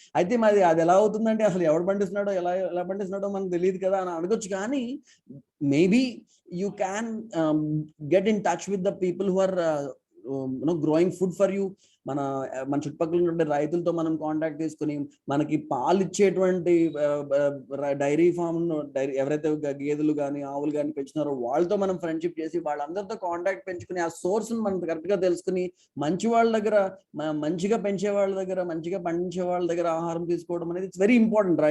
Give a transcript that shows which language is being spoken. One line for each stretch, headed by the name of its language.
Telugu: అయితే మరి అది ఎలా అవుతుందంటే అసలు ఎవడు పండిస్తున్నాడో ఎలా పండిస్తున్నాడో మనకు తెలియదు కదా అని అడగొచ్చు.
English: కానీ maybe you can get in touch with the people who are growing food for you.
Telugu: మన చుట్టుపక్కల ఉండే రైతులతో మనం కాంటాక్ట్ తీసుకుని మనకి పాలు ఇచ్చేటువంటి డైరీ ఫామ్ ఎవరైతే గేదెలు కానీ ఆవులు కానీ పెంచుతున్నారో వాళ్ళతో మనం ఫ్రెండ్షిప్ చేసి వాళ్ళందరితో కాంటాక్ట్ పెంచుకుని ఆ సోర్స్ మనం కరెక్ట్ గా తెలుసుకుని మంచి వాళ్ళ దగ్గర, మంచిగా పెంచే వాళ్ళ దగ్గర, మంచిగా పండించే వాళ్ళ దగ్గర ఆహారం తీసుకోవడం అనేది
English: It's very important.